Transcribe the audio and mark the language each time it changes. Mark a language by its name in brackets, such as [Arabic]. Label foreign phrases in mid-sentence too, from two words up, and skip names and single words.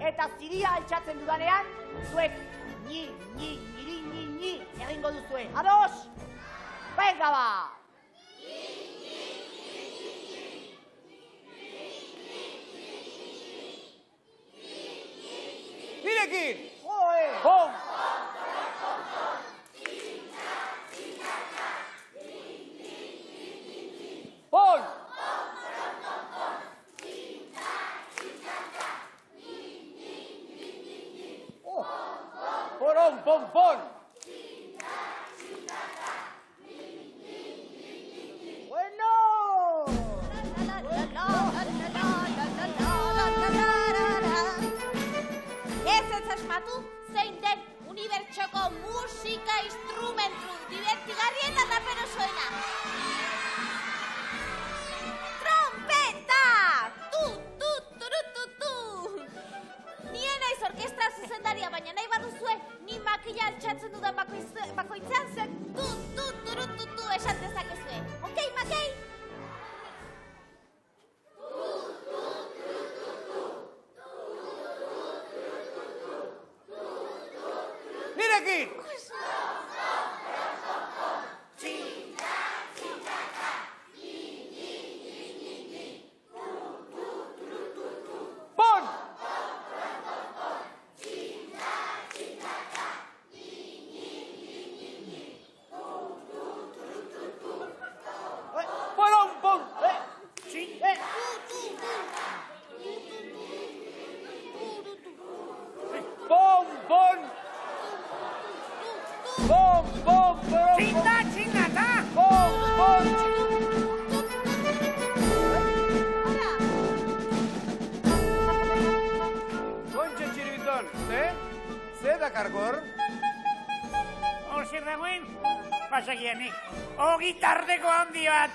[Basque] eta ziria altxatzen dudanean, zuek ni egingo duzue. Ados? Venga ba! Nirekin! Joe! Pom! Pon! Porón, pon, pon! Bueno! Ez asmatu zein den unibertsoko musika instrumentu divertigarrien eta raperosoena. Trompeta! Tu, tu, turu, tu, tu! Nien naiz orkestra zuzendaria, baina nahi baduzue, ni makila altxatzen dudan bakoitzean zen tu, tu, turu, tu, esan dezakezue. Okei, makei? Nirekin! Pon! Porón, pon! Pon, pon! Pon, pon, porón! Txinda, Pon, pon! Kontxo txiribiton, ze dakargor? Zer dagoen? Pasagianik. Ogitardeko handi bat.